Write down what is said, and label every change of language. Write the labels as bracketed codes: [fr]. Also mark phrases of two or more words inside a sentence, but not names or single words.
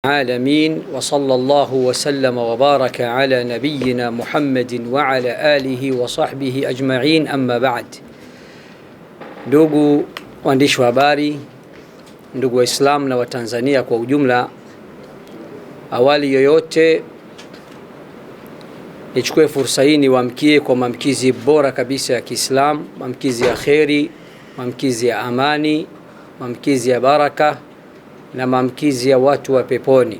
[ar] العالمين وصلى الله وسلم وبارك على نبينا محمد وعلى آله وصحبه أجمعين أما بعد. [sw] Ndugu waandishi wa habari, ndugu Waislamu na Watanzania kwa ujumla, awali yoyote nichukue fursa hii niwaamkie kwa maamkizi bora kabisa ya Kiislamu, maamkizi ya kheri, maamkizi ya amani, maamkizi ya baraka na maamkizi ya watu wa peponi.